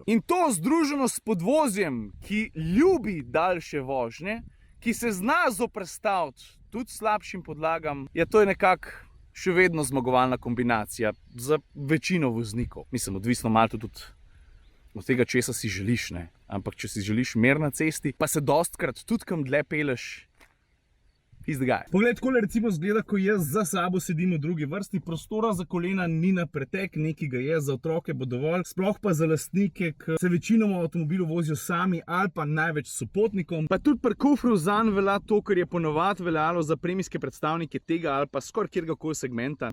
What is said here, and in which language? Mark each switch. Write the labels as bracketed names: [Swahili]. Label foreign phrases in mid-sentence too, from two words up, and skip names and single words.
[Slovenian] In to združeno s podvozjem, ki ljubi daljše vožnje, ki se zna zoperstaviti tudi slabšim podlagam, to je nekako še vedno zmagovalna kombinacija za večino voznikov. Mislim, odvisno malo tudi od tega, česa si želiš, ne. Ampak če si želiš mir na cesti, pa se dostkrat tudi kam dlje peleš, [English] he's the guy. [Slovenian] Poglej, takole recimo zgleda, ko jaz za sabo sedim v drugi vrsti, prostora za kolena ni na pretek, nekaj ga je, za otroke bo dovolj, sploh pa za lastnike, ki se večinoma v avtomobilu vozijo sami ali pa največ s sopotnikom. Pa tudi pri kufru zanj velja to, kar je ponovadi veljalo za premijske predstavnike tega ali pa skoraj kjerkoli segmenta.